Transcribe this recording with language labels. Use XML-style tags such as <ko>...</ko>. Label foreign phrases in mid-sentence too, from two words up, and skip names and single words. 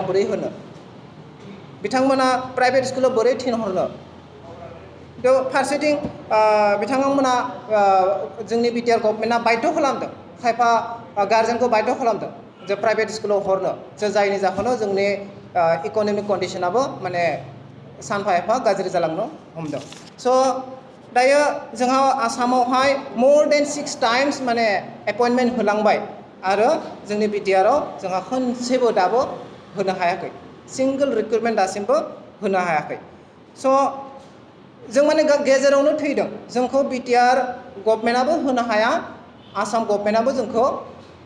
<brx>बोरै होनो बिथांमोना प्राइभेट स्कुलाव बोरै थिनहरनो फारसेथिं बिथांमोना जोंनि बिटिआर गभर्नमेन्टआ बाध्य खालामदों खायफा गार्जेनखौ बाध्य खालामदों जे प्राइभेट स्कुलाव हरनो जे जायनि जाहोनाव जोंनि इक'नमिक कन्डिसनाबो माने सानफा एफा गाज्रि जालांनो हमदों स' दायो जोंहा आसामावहाय</brx> <en>more than 6 times</en> <brx>माने एपइन्टमेन्ट होलांबाय आरो जोंनि बिटिआराव जोंहा खनसेबो दाबो होनो हायाखै</brx> <en>single recruitment</en> <brx>दासिमबो होनो हायाखै स' जों माने गेजेरावनो थैदों जोंखौ बिटिआर गभर्नमेन्टआबो होनो हाया आसाम गभर्नमेन्टआबो जोंखौ</brx>